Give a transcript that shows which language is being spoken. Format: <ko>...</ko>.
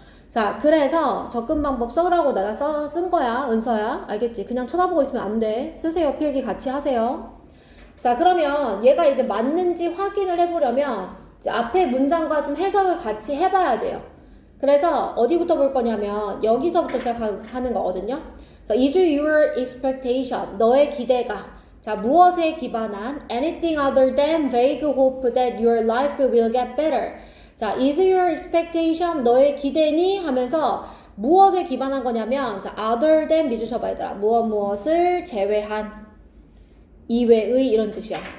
<ko>자, 그래서 접근 방법 써라고 내가 쓴 거야, 은서야. 알겠지? 그냥 쳐다보고 있으면 안 돼. 쓰세요. 필기 같이 하세요. 자, 그러면 얘가 이제 맞는지 확인을 해보려면 이제 앞에 문장과 좀 해석을 같이 해봐야 돼요. 그래서 어디부터 볼 거냐면 여기서부터 시작하는 거거든요. 그래서</ko> <en>is your expectation,</en> <ko>너의 기대가 자 무엇에 기반한</ko> <en>anything other than vague hope that your life will get better.</en> <ko>자,</ko> <en>is your expectation,</en> <ko>너의 기대니 하면서 무엇에 기반한 거냐면 자</ko> <en>other than</en> <ko>믿으셔봐 얘들아. 무엇을 제외한 이외의 이런 뜻이야.</ko>